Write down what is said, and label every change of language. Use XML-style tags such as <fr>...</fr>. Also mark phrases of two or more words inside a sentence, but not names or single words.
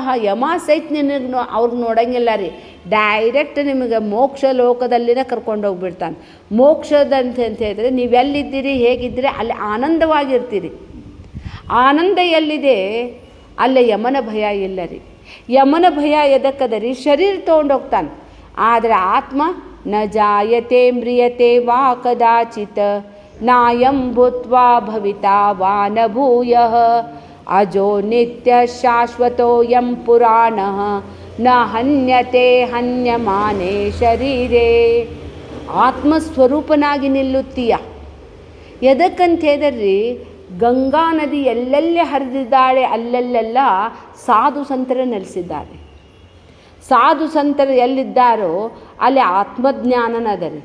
<kn>ಯಮ ಸಹಿತ ನಿನಗೆ ಅವ್ರಿಗೆ ನೋಡಂಗಿಲ್ಲ ರೀ, ಡೈರೆಕ್ಟ್ ನಿಮಗೆ ಮೋಕ್ಷ ಲೋಕದಲ್ಲಿನೇ ಕರ್ಕೊಂಡೋಗ್ಬಿಡ್ತಾನೆ. ಮೋಕ್ಷದಂತ ಅಂತ ಹೇಳಿದ್ರೆ ನೀವೆಲ್ಲಿದ್ದೀರಿ, ಹೇಗಿದ್ದೀರಿ, ಅಲ್ಲಿ ಆನಂದವಾಗಿರ್ತೀರಿ. ಆನಂದ ಎಲ್ಲಿದೆ ಅಲ್ಲೇ ಯಮನ ಭಯ ಇಲ್ಲ ರೀ. ಯಮನ ಭಯ ಎದಕ್ಕದ ರೀ, ಶರೀರ ತೊಗೊಂಡೋಗ್ತಾನೆ.</kn> <sa>ಆದರೆ ಆತ್ಮ ನ ಜಾಯತೆ ಮ್ರಿಯತೆ ವಾ ಕದಾಚಿತ್ ನಾಯಂ ಭೂತ್ವಾ ಭವಿತಾ ವಾ ನ ಭೂಯಃ ಅಜೋ ನಿತ್ಯ ಶಾಶ್ವತೋ ಯಂ ಪುರಾಣಃ ನ ಹನ್ಯತೆ ಹನ್ಯಮಾನೆ ಶರೀರೇ.</sa> <kn>ಆತ್ಮಸ್ವರೂಪನಾಗಿ ನಿಲ್ಲುತ್ತೀಯ. ಎದಕ್ಕಂತ ಹೇಳಿದ್ರಿ, ಗಂಗಾ ನದಿ ಎಲ್ಲೆಲ್ಲೇ ಹರಿದಿದ್ದಾಳೆ ಅಲ್ಲೆಲ್ಲೆಲ್ಲ ಸಾಧು ಸಂತರು ನೆಲೆಸಿದ್ದಾರೆ. ಸಾಧು ಸಂತರು ಎಲ್ಲಿದ್ದಾರೋ ಅಲ್ಲಿ ಆತ್ಮಜ್ಞಾನನದ ರೀ.</kn>